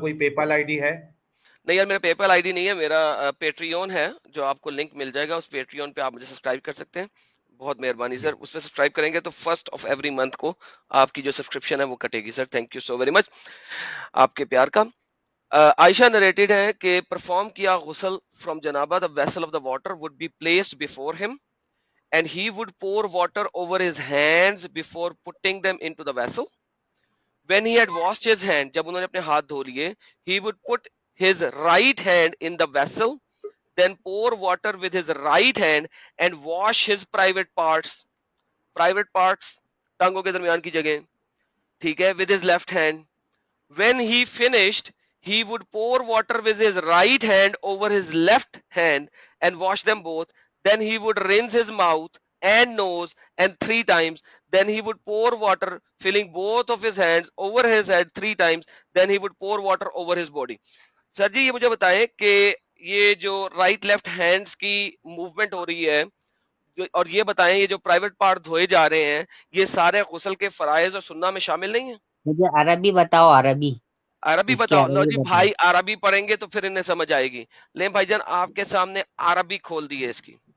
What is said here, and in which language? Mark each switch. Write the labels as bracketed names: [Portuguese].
[Urdu] کوئی پے پال I D ہے؟ نہیں یار، میرا پے پال آئی ڈی نہیں ہے، میرا پیٹریون ہے، جو آپ کو لنک مل جائے گا، اس پیٹریون پہ آپ مجھے سبسکرائب کر سکتے ہیں. بہت مہربانی سر، اس پہ سبسکرائب کریں گے تو فرسٹ آف ایوری منتھ کو آپ کی جو سبسکرپشن ہے وہ کٹے گی. Sir thank you so very much آپ کے پیار کا. عائشہ نریٹڈ ہے کہ پرفارم کیا غسل from جنابہ، [English] the vessel of the water would be placed before him and he would pour water over his hands before putting them into the vessel. When he had washed his hand, [Urdu] جب انہوں نے اپنے ہاتھ دھو لیے، [English] he would put his right hand in the vessel, then pour water with his right hand and wash his private parts, [Urdu] ٹانگوں کے درمیان کی جگہ، ٹھیک ہے، [English] with his left hand. When he finished, he would pour water with his right hand over his left hand and wash them both. Then he would rinse his mouth and nose and 3 times. Then he would pour water, filling both of his hands over his head 3 times. Then he would pour water over his body. [Urdu] سر جی یہ مجھے بتائیں کہ یہ جو right left hands کی movement ہو رہی ہے، اور یہ بتائیں یہ جو پرائیویٹ پارٹ دھوئے جا رہے ہیں، یہ سارے غسل کے فرائض اور سنہ میں شامل نہیں ہیں؟ مجھے عربی بتاؤ، عربی. عربی اس کے بتاؤ. لو عربی جی بتاؤ. بھائی عربی پڑھیں گے تو پھر انہیں سمجھ آئے گی. لیں بھائی جان آپ کے سامنے عربی کھول دی ہے اس کی.